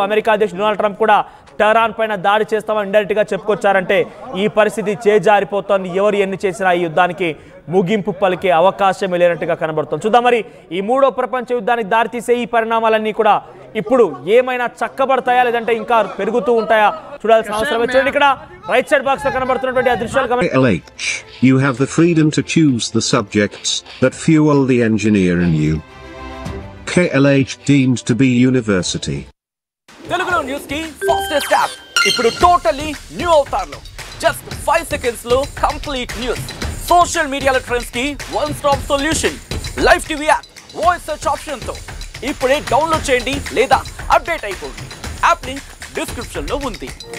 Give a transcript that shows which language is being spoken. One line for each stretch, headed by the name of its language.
Telugu: America అధ్యక్షుడు Donald Trump కూడా Tehran పైన దాడి చేస్తామని ఇండైరెక్ట్గా చెప్పుకొచ్చారంటే ఈ పరిస్థితి చేజారిపోతోంది. ఎవరు ఎన్ని చేసినా ఈ యుద్ధానికి ముగింపు పలికే అవకాశం లేనట్టుగా కనబడుతుంది. చూద్దాం మరి ఈ మూడో ప్రపంచ యుద్ధానికి దారితీసే ఈ పరిణామాలన్నీ కూడా ఇప్పుడు ఏమైనా చక్కబడతాయా లేదంటే ఇంకా పెరుగుతూ ఉంటాయా చూడాల్సిన అవసరం. చూడండి ఇక్కడ రైట్ సైడ్ బాక్స్ లో కనబడుతున్నటువంటి ఆ దృశ్యాలు.
English: KLH, you have the freedom to choose the subjects that fuel the engineer in you. KLH deemed to be university.
Telugu: తెలుగులో న్యూస్ కి ఫాస్టెస్ట్ యాప్ ఇప్పుడు టోటల్లీ న్యూ అవతార్లో జస్ట్ 5 సెకండ్స్ లో కంప్లీట్ న్యూస్, సోషల్ మీడియాలో trends కి one stop solution, live TV app, voice search option తో ఇప్పుడే download చేయండి లేదా అప్డేట్ అయిపోండి. యాప్ లింక్ డిస్క్రిప్షన్ లో ఉంది.